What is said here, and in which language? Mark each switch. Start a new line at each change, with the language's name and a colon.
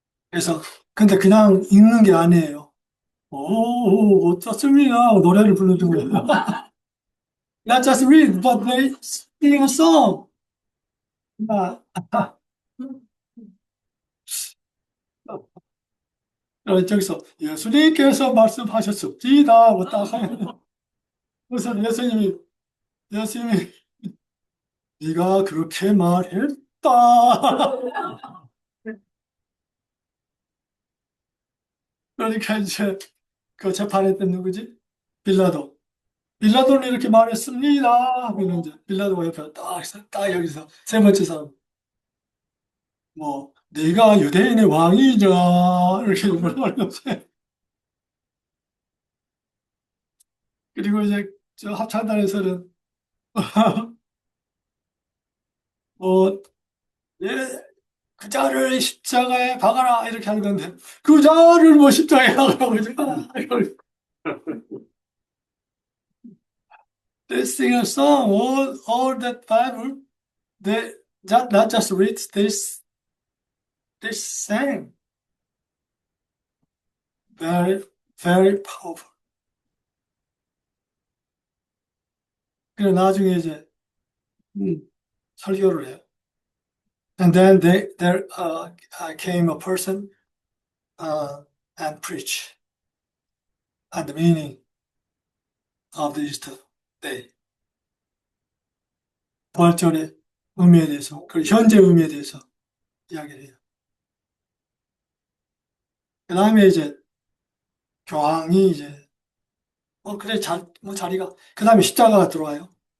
Korean: 그래서 근데 그냥 읽는 게 아니에요. 오, 어쩌습니까? 노래를 불러준 거예요.
English: Not just read, but they sing a song.
Korean: 아, 저기서 예수님께서 말씀하셨습니다. 뭐딱 하면 그래서 예수님이 네가 그렇게 말했다. 그러니까 이제 그 재판했던 누구지? 빌라도. 빌라도는 이렇게 말했습니다. 하면 이제 빌라도가 옆에 딱 여기서 세 번째 사람 뭐 네가 유대인의 왕이냐 이렇게 물어보는 거지. 그리고 이제 저 합창단에서는 뭐 예, 그 자를 십자가에 박아라 이렇게 하는 건데 그 자를 뭐 십자가에 박으라고 그러지 마.
English: They sing a song all that Bible they not just read they sang very very powerful.
Korean: 그리고 나중에 이제 설교를 해요.
English: And then there came a person and preach on the meaning of the Easter day.
Korean: 부활절의 의미에 대해서, 그 현재 의미에 대해서 이야기를 해요. 그 다음에 이제 교황이 이제 그래 뭐 자리가 그 다음에 십자가가 들어와요.